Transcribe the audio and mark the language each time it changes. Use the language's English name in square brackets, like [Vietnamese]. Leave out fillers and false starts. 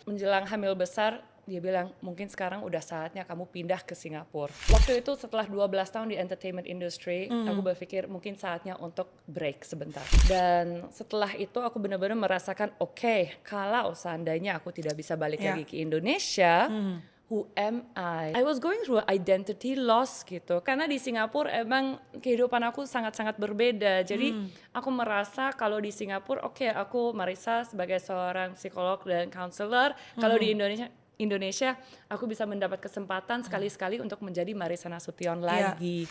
[Indonesian] Menjelang hamil besar, dia bilang mungkin sekarang udah saatnya kamu pindah ke Singapura. Waktu itu setelah 12 tahun di entertainment industry, aku berpikir mungkin saatnya untuk break sebentar. Dan setelah itu aku benar-benar merasakan oke, kalau seandainya aku tidak bisa balik lagi ke Indonesia, [English] who am I? I was going through identity loss gitu. [Indonesian] Karena di Singapura emang kehidupan aku sangat-sangat berbeda. Jadi aku merasa kalau di Singapura aku Marissa sebagai seorang psikolog dan counselor. Kalau di Indonesia aku bisa mendapat kesempatan sekali-sekali untuk menjadi Marissa Nasution lagi.